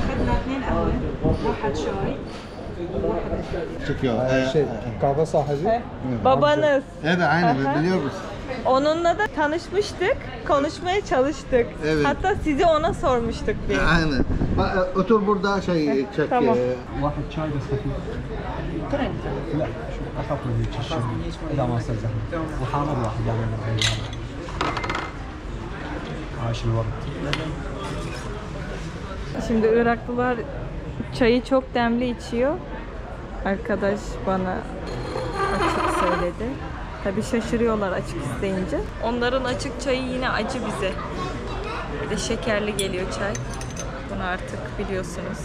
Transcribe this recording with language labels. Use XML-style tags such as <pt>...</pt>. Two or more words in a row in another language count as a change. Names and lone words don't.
<tr>Hala yaşıyor. Çekiyor. kahve sahibi. Babanız. Evet aynen Aha. biliyor musun? Onunla da tanışmıştık, konuşmaya çalıştık. Evet. Hatta sizi ona sormuştuk bir. Aynen. Otur burada şey çek. Tamam.</tr> <ar>واحد شاي بس خفيف. لا شو اخف من هيك الشاي اذا ما صار زحمه وحامض واحد يعني عايش الوقت.</ar> <tr>Şimdi Iraklılar çayı çok demli içiyor. Arkadaş bana açık söyledi. Tabii şaşırıyorlar açık isteyince. Onların açık çayı yine acı bize. Bir de şekerli geliyor çay. Bunu artık biliyorsunuz.</tr>